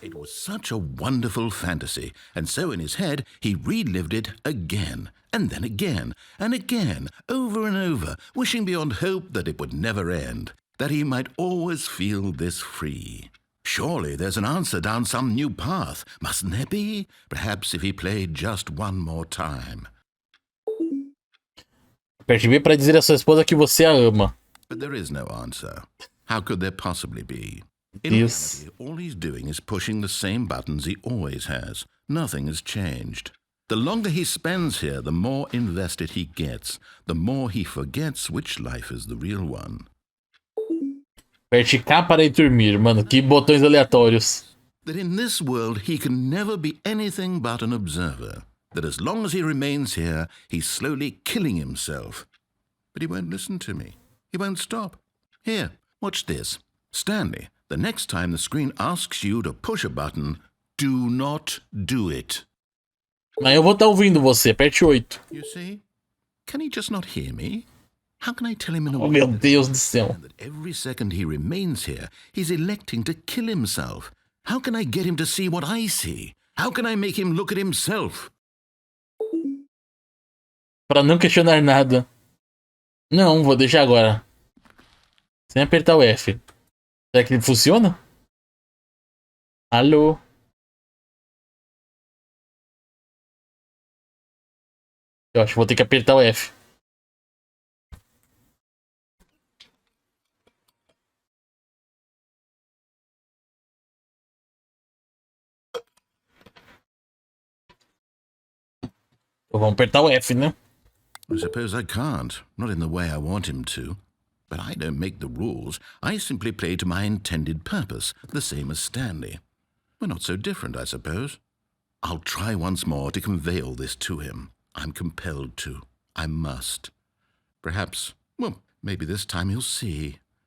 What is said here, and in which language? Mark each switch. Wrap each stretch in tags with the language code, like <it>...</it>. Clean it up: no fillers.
<en>It was such a wonderful fantasy, and so in his head he relived it again, and then again, and again, over and over, wishing beyond hope that it would never end, that he might always feel this free. Surely there's an answer down some new path, mustn't there be? Perhaps if he played just one more time.</en> <pt>Aperte B para dizer à sua esposa que você a ama.</pt> <en>But there is no answer. How could there possibly be? In Yes. reality, all he's doing is pushing the same buttons he always has. Nothing has changed. The longer he spends here, the more invested he gets, the more he forgets which life is the real one.</en> <pt>Aperte K para ir dormir, mano. Que botões aleatórios.</pt> <en>That in this world he can never be anything but an observer. That as long as he remains here, he's slowly killing himself. But he won't listen to me. He won't stop. Here, watch this. Stanley, the next time the screen asks you to push a button, do not do it.</en> <pt>Mas eu vou estar ouvindo você. Aperte 8.</pt> <en>You see? Can he just not hear me? How can I tell him in a Oh, way</en> <pt>meu Deus do céu.</pt> <en>that every second he remains here, he's electing to kill himself? How can I get him to see what I see? How can I make him look at himself?</en> <pt>Para não questionar nada. Não, vou deixar agora. Sem apertar o F. Será que ele funciona? Alô? Eu acho que vou ter que apertar o F. Então vamos apertar o F, né?</pt> <en>I suppose I can't, not in the way I want him to. But I don't make the rules. I simply play to my intended purpose, the same as Stanley. We're not so different, I suppose. I'll try once more to convey all this to him. I'm compelled to. I must. Perhaps, well, maybe this time he'll see.</en>